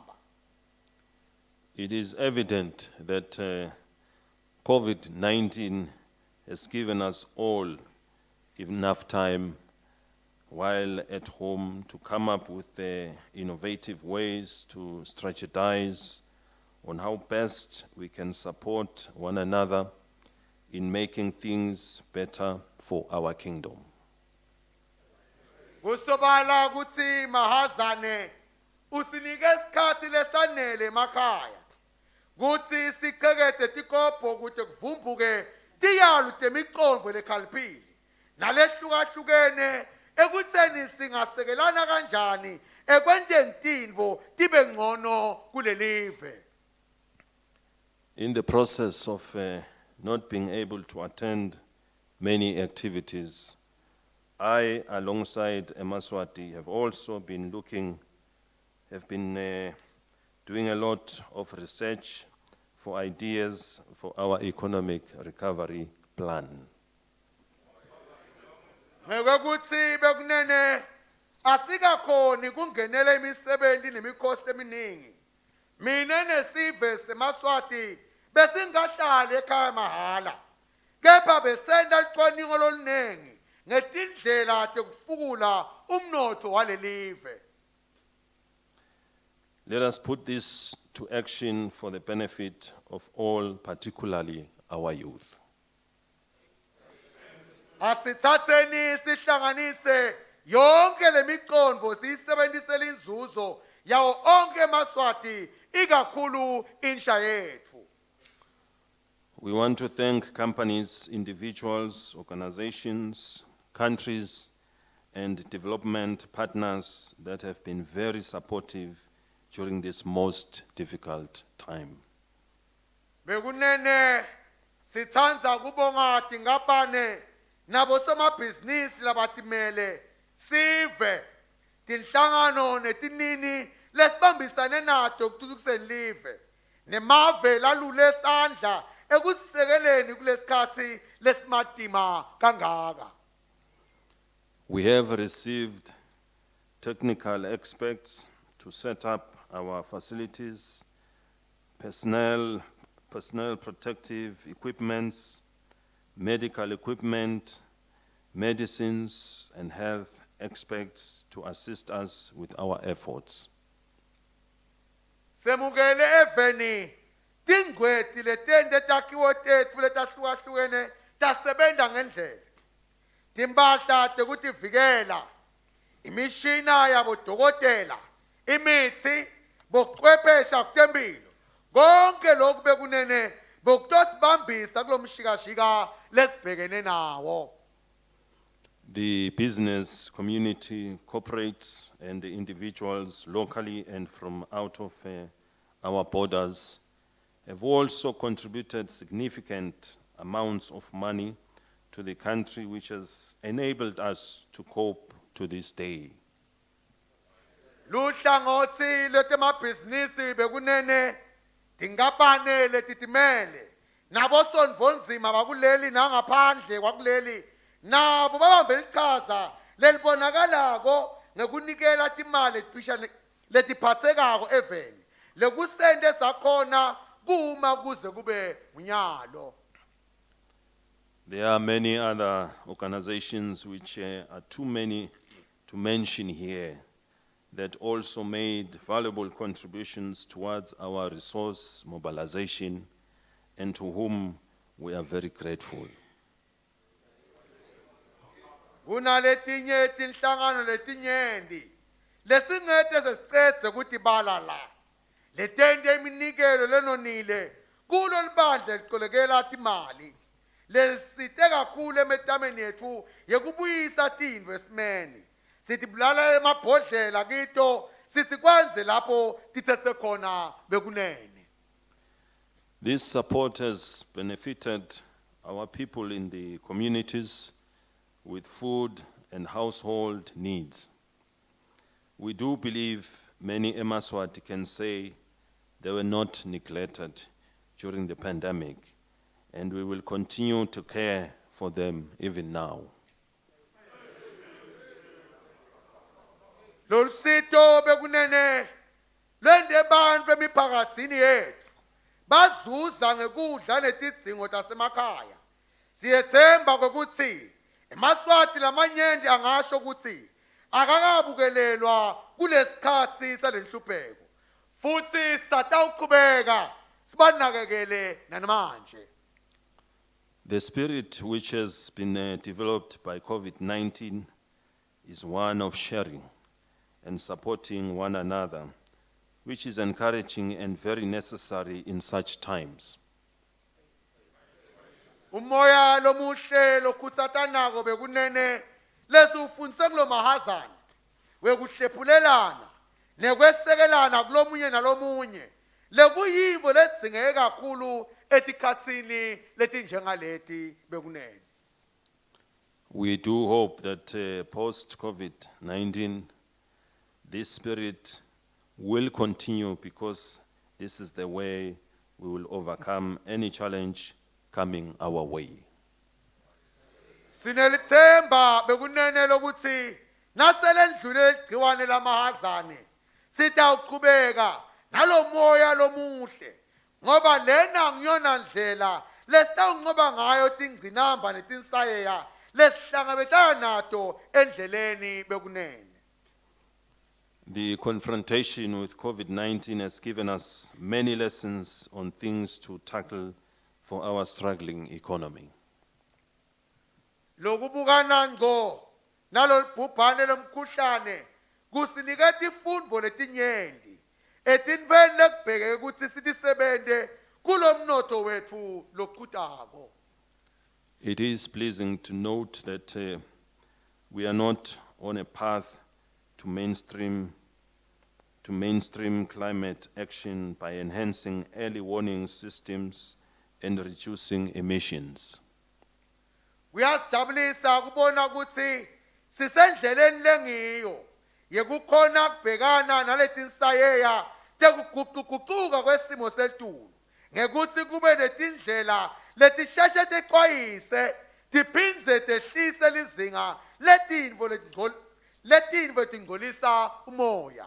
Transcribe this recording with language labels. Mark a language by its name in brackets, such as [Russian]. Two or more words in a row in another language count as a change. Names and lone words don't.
[English] It is evident that COVID-19 has given us all enough time while at home to come up with innovative ways to strategize on how best we can support one another in making things better for our kingdom. [Swati] Kusobala kuti mahazane usinike isikhathi lesanele emakhaya kuthi siqhekete tikopho kude kuvumbuke tiyalu temicondvo lekhaliphile nalehlukahlukene ekutheni singasekelana kanjani ekwenteni tintfo tibe ngcono kulelive. [English] In the process of not being able to attend many activities, I, alongside Mswati, have also been doing a lot of research for ideas for our economic recovery plan. [Swati] Ngekuthi bekunene asikakhoni kungenela imisebenzi nemikhosi eminingi. Mina nesive seMswati besingahlali ekhaya mahala. Kepha besenda licwaningo lolunengi ngetindlela tekufukula umnotho walelive. [English] Let us put this to action for the benefit of all, particularly our youth. [Swati] Asithatheni sihlanganise yonke lemicondvo siyisebenzisele inzuzo yawo onke eMswati ikakhulu insha yethu. [English] We want to thank companies, individuals, organizations, countries, and development partners that have been very supportive during this most difficult time. [Swati] Bekunene sithandza kubonga tinkampane nabo somabhizinisi labatimele sive tinhlangano netinini lesibambisane nato ukuthuthukiseni live nemave lalule esandla ekusisekeleni kulesikhathi lesimatima kangaka. [English] We have received technical experts to set up our facilities, personnel protective equipments, medical equipment, medicines, and health experts to assist us with our efforts. [Swati] Semukele eveni tingweti letende takhiwo tethu letahlukahlukene tasebenta ngendlela. Timpahla tekutivikela, imishina yabodokotela, imithi, bochwephesha kutemphilo. Konke lokhu bekunene bokutosibambisa kulomshikashika lesibhekene nawo. [English] The business community, corporates, and the individuals locally and from out of our borders have also contributed significant amounts of money to the country, which has enabled us to cope to this day. [Swati] Luhlangothi lwetemabhizinisi bekunene tinkampane letitimele nabosonvonzima bakuleli nangaphandle kwakuleli nabo babambe iqhaza lelibonakalako ngekunikela timali letiphathekako eveni lekusente sakhona kuma kuze kube unyalo. [English] There are many other organizations which are too many to mention here that also made valuable contributions towards our resource mobilization and to whom we are very grateful. [Swati] Kunaletinye tinhlangano letinyenti lesingete sesicedze kutibala la letende iminikelo lenonile kulo libandla liqolekela timali lesite kakhulu emetameni yethu yekubuyisa tindlu esimeni sitibulala emabhodlela kito sithi kwanze lapho tithethe khona bekunene. [English] This support has benefited our people in the communities with food and household needs. We do believe many Mswati can say they were not neglected during the pandemic, and we will continue to care for them even now. [Swati] Lolsito bekunene lwende bantfu emiphakatsini yethu bazuza ngekudla netidzingo tasemakhaya. Siyethemba ukuthi eMswati lamanyenti angasho ukuthi akakabukelelwa kulesikhathi salenhlupheko futhi satawuqhubeka sibanakekele namanje. [English] The spirit which has been developed by COVID-19 is one of sharing and supporting one another, which is encouraging and very necessary in such times. [Swati] Umoya lomuhle lokhuthatanako bekunene lesufundise kulo mahazana wekuhlephulelana nekwesekelana kulomunye nalomunye lekuyivo ledzingeke kakhulu etikhatsini letinjengaleti bekunene. [English] We do hope that post-COVID-19, this spirit will continue because this is the way we will overcome any challenge coming our way. [Swati] Sinelithemba bekunene lokuthi nasele ndlule igciwane lamahazane sitawuqhubeka nalomoya lomuhle ngoba lena ngiyona ndlela lesitawunqoba ngayo tingcinamba netinsayeya lesihlangabetana nato endleleni bekunene. [English] The confrontation with COVID-19 has given us many lessons on things to tackle for our struggling economy. [Swati] Lokubukana ngo nalolibhubhane lomkhuhlane kusiniketa ifundvo letinyenti etinveni lekubheke ukuthi sitisebente kulomnotho wethu loqhutako. [English] It is pleasing to note that we are not on a path to mainstream climate action by enhancing early warning systems and reducing emissions. [Swati] Kuyasijabulisa kubona ukuthi sisendleleni lengiyo yekukhona kubhekana naletinsayeya tekuguquguquka kwesimo setulu ngekuthi kube netindlela letisheshe texwayise tiphindze tehlise lizinga letintfo letingcolisa umoya.